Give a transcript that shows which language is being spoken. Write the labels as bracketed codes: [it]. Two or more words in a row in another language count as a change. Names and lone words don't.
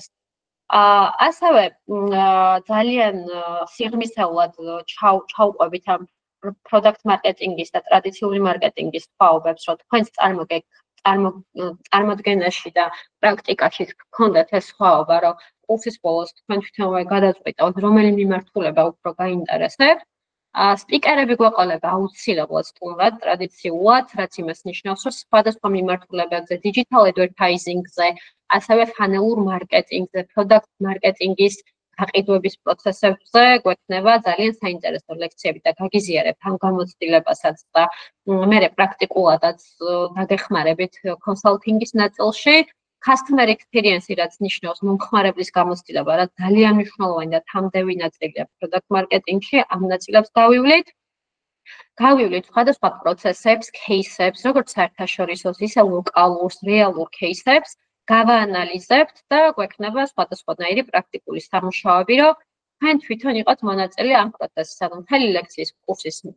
[ka] ასევე ძალიან სიღრმისეულად ჩავყვებით ამ [en] product marketing-ის [ka] და ტრადიციული მარკეტინგის თვალობებს, რომ თქვენს წარმოდგენაში და პრაქტიკაში გქონდეთ ეს სხვაობა, რომ კურსის ბოლოს თქვენ თვითონვე გადაწყვიტავთ, რომელი მიმართულება უფრო გაინტერესებთ. სპიკერები გვეყოლება აუცილებლად სტუმრად, ტრადიციულად, რაც იმას ნიშნავს, რომ სხვადასხვა მიმართულებებზე, [en] digital advertising-ზე, [ka] ასევე ფანელურ მარკეტინგზე, [en] product marketing-ის [ka] გაყიდვების პროცესებზე გვექნება ძალიან საინტერესო ლექციები და გაგიზიარებთ ამ გამოცდილებასაც და მერე პრაქტიკულადაც დაგეხმარებით კონსალტინგის ნაწილში. [en] Customer experience, [ka] რაც ნიშნავს მომხმარებლის გამოცდილება, რაც ძალიან მნიშვნელოვანი და თამდევი ნაწილია [en] product marketing-ში, [ka] ამ ნაწილებს გავივლით. Გავივლით სხვადასხვა პროცესებს, кейსებს, როგორც საერთაშორისო, ისე ლოკალურ, რეალურ кейსებს, გავაანალიზებთ და გვექნება სხვადასხვანაირი პრაქტიკული სამუშაოები, რომ თქვენ თვითონ იყოთ მონაწილე ამ პროცესში, ანუ მთელი ლექციის კურსის